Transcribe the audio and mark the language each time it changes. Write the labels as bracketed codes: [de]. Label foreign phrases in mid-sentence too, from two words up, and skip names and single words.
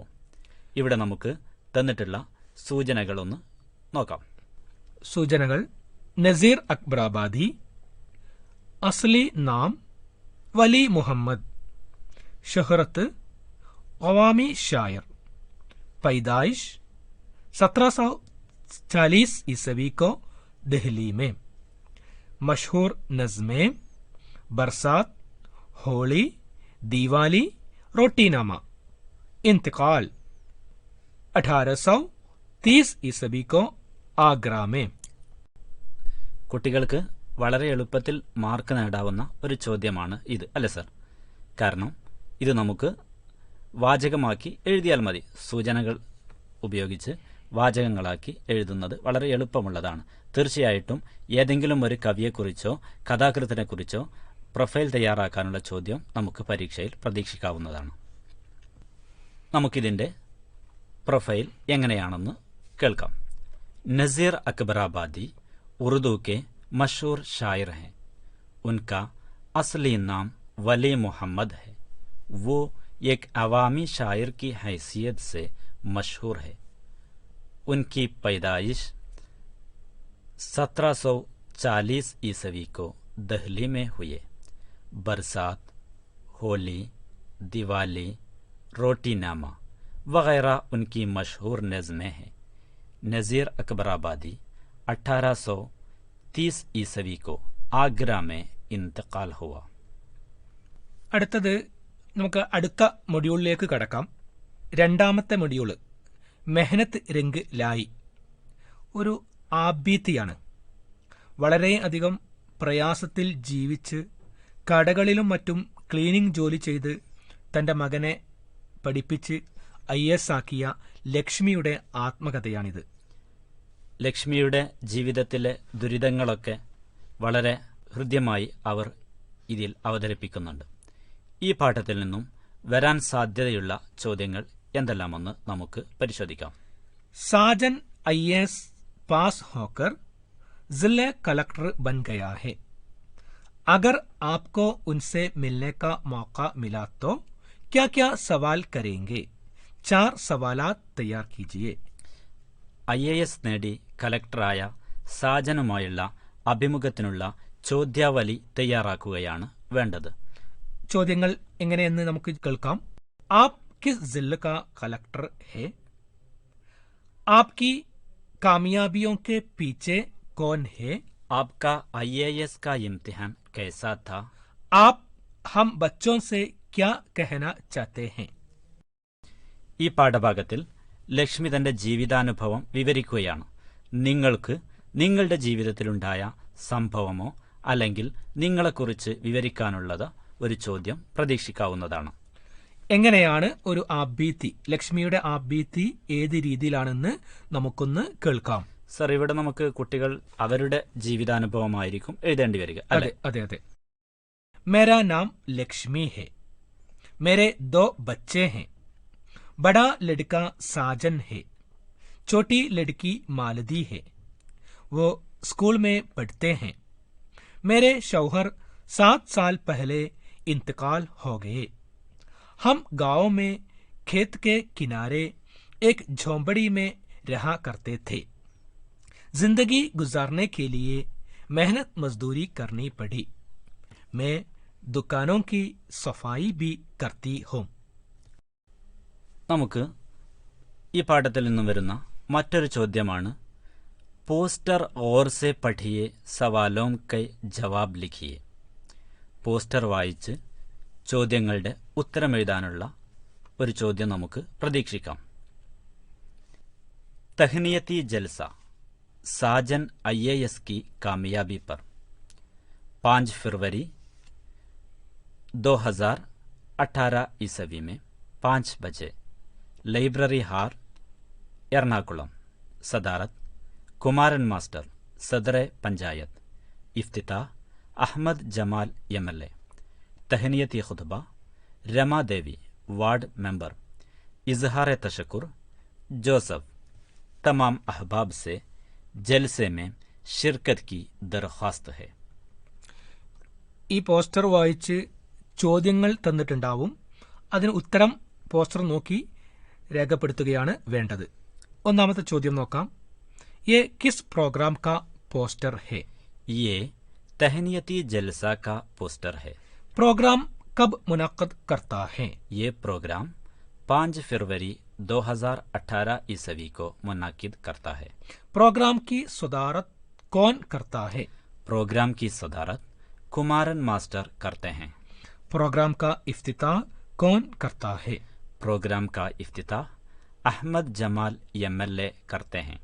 [ml] ഇവിടെ നമുക്ക് തന്നിട്ടുള്ള സൂചനകളൊന്ന് നോക്കാം. സൂചനകൾ: [ur] നസീർ അക്ബറാബാദി, اصلی نام വലി മുഹമ്മദ്, شہرت عوامی شاعر, پیدائش 1740 عیسوی کو دلی میں، مشہور نظمیں برسات، ہولی، دیوالی، روٹی نامہ، انتقال 1830 عیسوی کو آگرہ میں. [ml] കുട്ടികൾക്ക് വളരെ എളുപ്പത്തിൽ മാർക്ക് നേടാവുന്ന ഒരു ചോദ്യമാണ് ഇത്, അല്ലേ സർ? കാരണം ഇത് നമുക്ക് വാചകമാക്കി എഴുതിയാൽ മതി. സൂചനകൾ ഉപയോഗിച്ച് വാചകങ്ങളാക്കി എഴുതുന്നത് വളരെ എളുപ്പമുള്ളതാണ്. തീർച്ചയായിട്ടും ഏതെങ്കിലും ഒരു കവിയെക്കുറിച്ചോ കഥാകൃത്തിനെക്കുറിച്ചോ പ്രൊഫൈൽ തയ്യാറാക്കാനുള്ള ചോദ്യം നമുക്ക് പരീക്ഷയിൽ പ്രതീക്ഷിക്കാവുന്നതാണ്. നമുക്കിതിൻ്റെ പ്രൊഫൈൽ എങ്ങനെയാണെന്ന് കേൾക്കാം. [ur] നസീർ അക്ബറാബാദി اردو کے مشہور شاعر ہیں. ان کا اصلی نام ولی محمد ہے. وہ ایک عوامی شاعر کی حیثیت سے مشہور ہے. ان کی پیدائش 1740 عیسوی کو دلی میں ہوئی. برسات، ہولی، دیوالی، روٹی نامہ وغیرہ ان کی مشہور نظمیں ہیں. نظیر اکبرآبادی 1830 عیسوی کو آگرہ میں انتقال ہوا. [ml] അടുത്തത് നമുക്ക് അടുത്ത മൊഡ്യൂളിലേക്ക് കടക്കാം. രണ്ടാമത്തെ മൊഡ്യൂള് മെഹനത്ത് രംഗ് ലായി. ഒരു ആബീത്തിയാണ്. വളരെയധികം പ്രയാസത്തിൽ ജീവിച്ച് കടകളിലും മറ്റും ക്ലീനിംഗ് ജോലി ചെയ്ത് തൻ്റെ മകനെ പഠിപ്പിച്ച് IAS ആക്കിയ ലക്ഷ്മിയുടെ ആത്മകഥയാണിത്. ലക്ഷ്മിയുടെ ജീവിതത്തിലെ ദുരിതങ്ങളൊക്കെ വളരെ ഹൃദ്യമായി അവർ ഇതിൽ അവതരിപ്പിക്കുന്നുണ്ട്. ഈ പാഠത്തിൽ നിന്നും വരാൻ സാധ്യതയുള്ള ചോദ്യങ്ങൾ എന്തെല്ലാമെന്ന് നമുക്ക് പരിശോധിക്കാം. [ur] ساجن IAS پاس ہو کر ضلع کلکٹر بن گیا ہے. اگر آپ کو ان سے ملنے کا موقع ملا تو کیا کیا سوال کریں گے? 4 سوالات تیار کیجیے. [ml] IAS നേടി കലക്ടറായ സാജനുമായുള്ള അഭിമുഖത്തിനുള്ള ചോദ്യാവലി തയ്യാറാക്കുകയാണ് വേണ്ടത്. ചോദ്യങ്ങൾ എങ്ങനെയെന്ന് നമുക്ക് കേൾക്കാം. [ur] آپ کس ضلعے کا کلکٹر ہے؟ آپ کی کامیابیوں کے پیچھے کون ہے? آپ کا IAS کا امتحان کیسا تھا? آپ ہم بچوں سے کیا کہنا چاہتے ہیں? [ml] ഈ പാഠഭാഗത്തിൽ ലക്ഷ്മി തന്റെ ജീവിതാനുഭവം വിവരിക്കുകയാണ്. നിങ്ങൾക്ക് നിങ്ങളുടെ ജീവിതത്തിലുണ്ടായ സംഭവമോ അല്ലെങ്കിൽ നിങ്ങളെക്കുറിച്ച് വിവരിക്കാനുള്ളത് ഒരു ചോദ്യം പ്രതീക്ഷിക്കാവുന്നതാണ്. എങ്ങനെയാണ് ഒരു ആബീത്തി, ലക്ഷ്മിയുടെ ആബീത്തി ഏത് രീതിയിലാണെന്ന് നമുക്കൊന്ന് കേൾക്കാം. സർ, ഇവിടെ നമുക്ക് കുട്ടികൾ അവരുടെ ജീവിതാനുഭവമായിരിക്കും എഴുതേണ്ടി വരിക. അതെ അതെ അതെ. [ur] میرا نام لکشمی ہے، میرے 2 بچے ہیں، بڑا لڑکا ساجن ہے، چھوٹی لڑکی مالدی ہے، وہ اسکول میں پڑھتے ہیں. میرے شوہر 7 سال پہلے انتقال ہو گئے. ہم گاؤں میں کھیت کے کنارے ایک جھونپڑی میں رہا کرتے تھے. زندگی گزارنے کے لیے محنت مزدوری کرنی پڑی. میں دکانوں کی صفائی بھی کرتی ہوں. [ml] നമുക്ക് ഈ പാഠത്തിൽ നിന്നും വരുന്ന മറ്റൊരു ചോദ്യമാണ് [ur] پوسٹر غور سے پڑھیے سوالوں کے جواب لکھیے. [ml] പോസ്റ്റർ വായിച്ച് ചോദ്യങ്ങളുടെ ഉത്തരമെഴുതാനുള്ള ഒരു ചോദ്യം നമുക്ക് പ്രതീക്ഷിക്കാം. [ur] تہنیتی جلسہ ساجن IAS کی کامیابی پر 5 فروری 2018 عیسوی میں 5 بجے لائبریری ہال ایرناکلم صدارت کمارن ماسٹر صدر پنچایت افتتاح احمد جمال MLA. تہنیتی خطبہ رما دیوی وارڈ ممبر. اظہار تشکر جوزف۔ تمام احباب سے جلسے میں شرکت کی درخواست ہے. [ml] ഈ പോസ്റ്റർ വായിച്ച് ചോദ്യങ്ങൾ തന്നിട്ടുണ്ടാവും. അതിന് ഉത്തരം പോസ്റ്റർ നോക്കി രേഖപ്പെടുത്തുകയാണ് വേണ്ടത്. ഒന്നാമത്തെ ചോദ്യം നോക്കാം. [ur] یہ کس پروگرام کا پوسٹر ہے? یہ تہنیتی جلسہ کا پوسٹر ہے. پروگرام کب منعقد کرتا ہے? یہ پروگرام 5 فروری 2018 عیسوی کو منعقد کرتا ہے. پروگرام کی صدارت کون کرتا ہے? پروگرام کی صدارت کمارن ماسٹر کرتے ہیں. پروگرام کا افتتاح کون کرتا ہے? پروگرام کا افتتاح احمد جمال MLA کرتے ہیں.